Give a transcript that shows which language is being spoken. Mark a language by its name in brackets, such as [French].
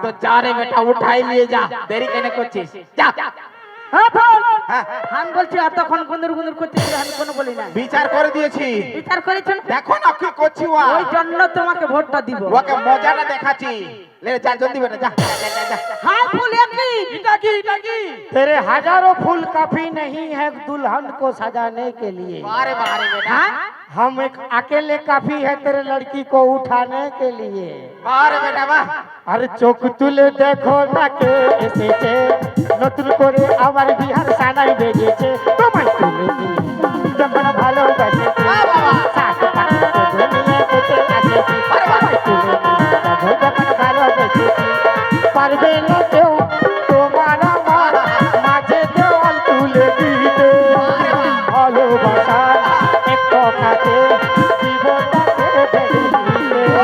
[Bangla] তো যা রে বেটা উঠাই নিয়ে যা দেরি কেন করছিস যা হ্যাঁ বল হ্যাঁ, আমি বলছি এতক্ষণ গুন্দুর গুন্দুর করতেছিল আমি কোনো বলি না বিচার করে দিয়েছি বিচার করেছেন দেখো না কি করছি ও ওই জন্য তোমাকে ভোটটা দিব ওকে মজাটা দেখাচ্ছি লে যা জলদি বেটা যা যা, যা, যা। হ্যাঁ ফুল একই এটা কি এটা কি [Hindi] तेरे हजारों फूल काफी नहीं है दुल्हन को सजाने के लिए बारे बारे बेटा [Bangla] হ্যাঁ [Hindi] हम एक अकेले काफी है तेरे लड़की को उठाने के लिए [Bangla] বারে বেটা বাহ আরে চোখ তুলে দেখো না কে এসেছে নতুন করে আমার বিহার সানাই বেজেছে তোমায় তুলে নিয়ে যখন ভালোবাসেছি সাত পাখি দুনিয়া থেকে আসেছি তোমায় তুলে নিয়ে যখন ভালোবেসেছি পারবে না কেউ তোমার আমার মাঝে দেওয়াল তুলে দিতে ভালোবাসা এক কথাতে জীবনটাকে ভেঙে দিতে